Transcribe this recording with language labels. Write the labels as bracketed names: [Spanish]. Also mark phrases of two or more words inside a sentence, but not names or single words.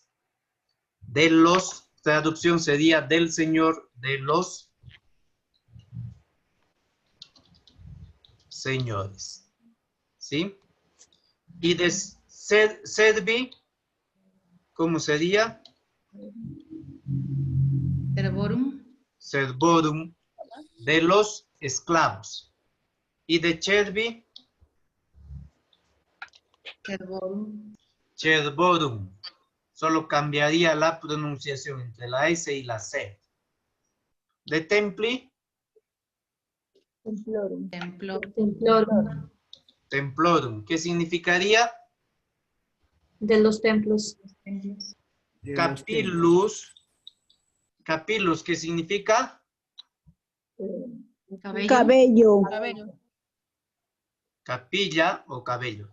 [Spanish] De los, traducción sería del Señor de los señores. ¿Sí? Y de servi, ¿cómo sería? [Latin] Servorum. Servorum, [Spanish] de los esclavos. Y de cervi, [Latin] Servorum. cervorum. [Spanish] Solo cambiaría la pronunciación entre la S y la C. De templi, [Latin] Templorum. [Spanish] Templo. [Latin] Templorum. templorum. [Spanish] ¿Qué significaría? De los templos. De los templos. Capillus. Capillus, ¿qué significa? Cabello. Cabello. Capilla o cabello.